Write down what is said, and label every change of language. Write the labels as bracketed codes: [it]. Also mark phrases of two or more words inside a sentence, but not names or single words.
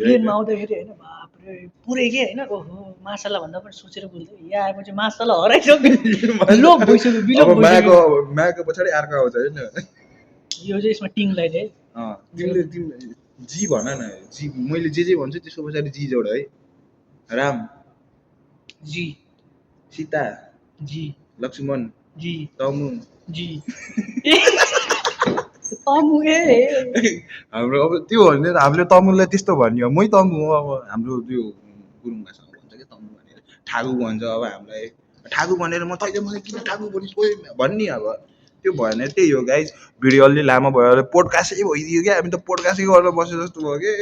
[ne] प्लेनमा आउँदाखेरि होइन बापरे पुरै के होइन ओहो मासला भन्दा पनि सोचेर बोल्दै यहाँ आएपछि मासला हराइसक्यो लोप भइसक्यो विलोप अब भइसक्यो माको पछाडि अर्को आउँछ होइन यो चाहिँ यसमा टिङ लगाइदिए तिमीले जी भन न जी मैले जे भन्छु त्यसको पछाडि जी जोड है राम जी सीता जी लक्ष्मण जी तमु जी तमु हाम्रो अब त्यो भने हामीले तमुलाई त्यस्तो भन्यो मै तमु हो अब हाम्रो त्यो गुरुङ भाषामा भन्छ क्या तमु भनेर ठाकु भन्छ अब हामीलाई ठाकु भनेर तैँले मलाई किन ठाकु भनिस् भन्ने अब त्यो भएन त्यही हो गाइज भिडियो अलि लामो भयो पोडकास्टै भइदियो क्या हामी त पोडकास्टै गरेर बसे जस्तो भयो कि